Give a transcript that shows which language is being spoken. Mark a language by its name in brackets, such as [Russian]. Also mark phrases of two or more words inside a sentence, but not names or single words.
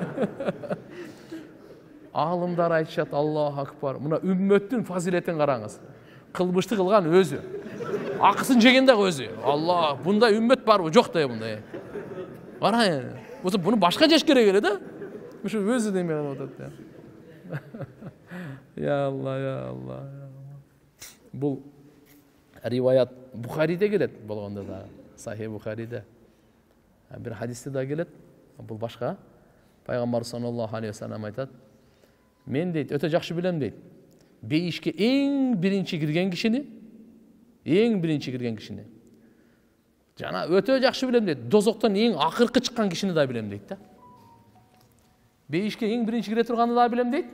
[Kyrgyz] Алымдар айтышат, [Arabic] الله أكبر. [Kyrgyz] Мына үммөттүн фазилетин караңыз. Кылмышты кылган өзү. Акысын жеген дагы өзү. Алла, бундай үммөт барбы? Жок да бундай. Караң. Буну башка жеш керек эле да. Ушу өзү деме кылып атат. [Arabic] يا الله، يا الله. [Kyrgyz] Бул риваят Бухариде келет болгондо да, Сахих Бухариде. Бир хадисте да келет. Бул башка. Пайгамбар [Arabic] صلى الله عليه وسلم [Kyrgyz] айтат: "Мен дейт, өтө жакшы билем дейт. Бейишке эң биринчи кирген кишини, жана өтө жакшы билем дейт. Дозоктон эң акыркы чыккан кишини да билем дейт да. Бейишке эң биринчи кире турганды да билем дейт.